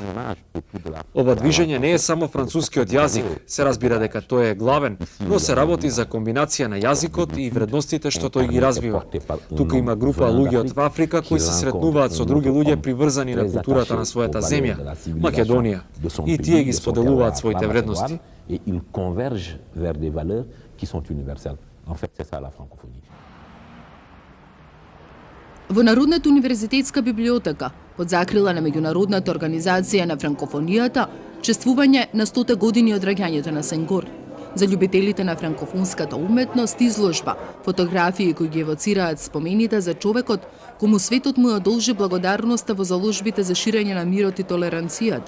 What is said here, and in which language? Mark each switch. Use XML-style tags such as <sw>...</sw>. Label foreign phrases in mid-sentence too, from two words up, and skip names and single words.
<mk>Ова движење не е само францускиот јазик, се разбира дека тој е главен, но се работи за комбинација на јазикот и вредностите што тој ги развива. Тука има група луѓе од Африка кои се сретнуваат со други луѓе приврзани на културата на својата земја, Македонија, и тие ги споделуваат своите вредности.</mk> <fr>Et ils convergent vers des valeurs qui sont universelles. En fait, c'est ça la francophonie.</fr> <mk>Во Народната универзитетска библиотека, под закрила на Меѓународната организација на франкофонијата, чествување на 100 години од раѓањето на Сенгор. За љубителите на франкофонската уметност изложба, фотографии кои ги евоцираат спомените за човекот кому светот му одолжи благодарноста во заложбите за ширење на мирот и толеранцијата.</mk>